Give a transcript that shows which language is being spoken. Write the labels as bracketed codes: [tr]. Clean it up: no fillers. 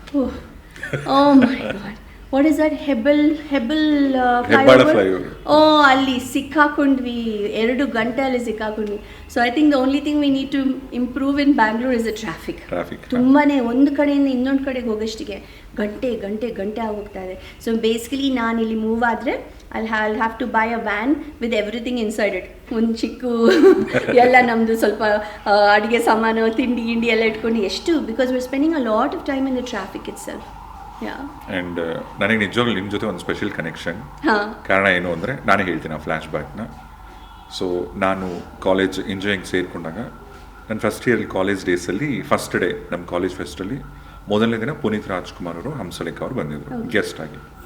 [en] Oh my god, what is that, Hebbal flyover. [kn] ಅಲ್ಲಿ ಸಿಕ್ಕಾಕೊಂಡ್ವಿ, 2 ಗಂಟೆ ಅಲ್ಲಿ ಸಿಕ್ಕಾಕೊಂಡ್ವಿ. [en] So I think the only thing we need to improve in Bangalore is the traffic. [kn] ತುಂಬಾ ಒಂದು ಕಡೆಯಿಂದ ಇನ್ನೊಂದು ಕಡೆಗೆ ಹೋಗೋಷ್ಟಿಗೆ ಗಂಟೆ ಆಗೋಗ್ತಾ ಇದೆ. ಸೊ ಬೇಸಿಕಲಿ ನಾನು ಇಲ್ಲಿ ಮೂವ್ ಆದರೆ [en] I'll have to buy a van with everything inside it. [kn] ಒಂದು ಚಿಕ್ಕ ಎಲ್ಲ ನಮ್ಮದು ಸ್ವಲ್ಪ ಅಡುಗೆ ಸಾಮಾನು, ತಿಂಡಿ ಎಲ್ಲ ಇಟ್ಕೊಂಡು ಎಷ್ಟು, because [en] we're spending a lot of time in the traffic itself. [kn] And ನನಗೆ ನಿಜವಾಗ್ಲೂ ನಿಮ್ಮ ಜೊತೆ ಒಂದು ಸ್ಪೆಷಲ್ ಕನೆಕ್ಷನ್. ಕಾರಣ ಏನು ಅಂದರೆ, ನಾನೇ ಹೇಳ್ತೀನಿ ಆ ಫ್ಲ್ಯಾಶ್ ಬ್ಯಾಕ್ನ. ಸೊ ನಾನು ಕಾಲೇಜ್ ಇಂಜಿನಿಯರಿಂಗ್ ಸೇರಿಕೊಂಡಾಗ ನನ್ನ ಫಸ್ಟ್ ಇಯರ್ ಕಾಲೇಜ್ ಡೇಸಲ್ಲಿ ಫಸ್ಟ್ ಡೇ ನಮ್ಮ ಕಾಲೇಜ್ ಫೆಸ್ಟಲ್ಲಿ ಮೊದಲನೇ ದಿನ ಪುನೀತ್ ರಾಜ್ಕುಮಾರ್ ಅವರು, ಹಂಸಲೇಖ ಅವರು ಬಂದಿದ್ದರು ಗೆಸ್ಟ್ ಆಗಿ.